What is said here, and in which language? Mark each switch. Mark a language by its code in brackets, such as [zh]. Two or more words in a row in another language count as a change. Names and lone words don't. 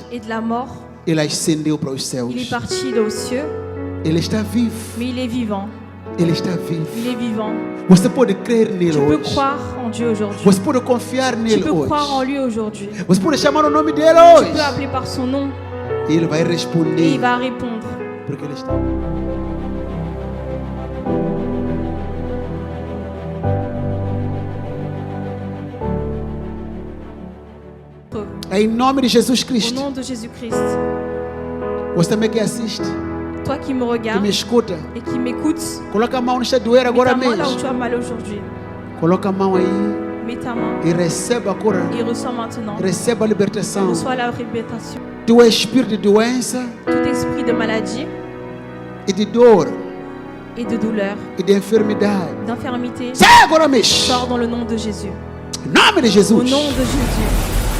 [fr] et de la mort, [pt] ele ascendeu para os céus. [fr] il est parti aux cieux, [pt] Ele está vivo. [fr] mais il est vivant. [pt] Ele está vivo. [fr] Il est vivant. [pt] Você pode crer nele [fr] Tu peux [pt] hoje. [fr] croire en Dieu aujourd'hui. [pt] Você pode confiar [fr] Tu [pt] nele [fr] peux croire en [pt] hoje. [fr] lui aujourd'hui. [pt] Você pode chamar o nome dele [fr] Tu [pt] hoje. [fr] peux appeler par son nom [pt] E ele vai [fr] et il [pt] responder. [fr] va répondre. [pt] Porque ele está. Em nome de Jesus [fr] Au [pt] Cristo. [fr] nom de Jésus-Christ. [pt] Você também que assiste, [fr] Toi qui me [pt] que me [fr] regardes [pt] escuta, [fr] et qui m'écoutes, [pt] coloca a mão no está doer [fr] mets [pt] agora [fr] ta main là où [pt] mesmo. [fr] tu as mal aujourd'hui. [pt] Coloca a mão aí [fr] Mets ta main [pt] e receba a cura. [fr] et reçois maintenant. [pt] Receba a libertação. [fr] Reçois la réputation. [pt] Todo espírito de doença [fr] tout esprit de maladie [pt] e de dor [fr] et de douleur, [pt] e de enfermidade. [fr] d'infirmité, [pt] Sai agora, mexe. [fr] sors dans le nom de Jésus. [pt] Em nome de [fr] Au [pt] Jesus. [fr] nom de Jésus.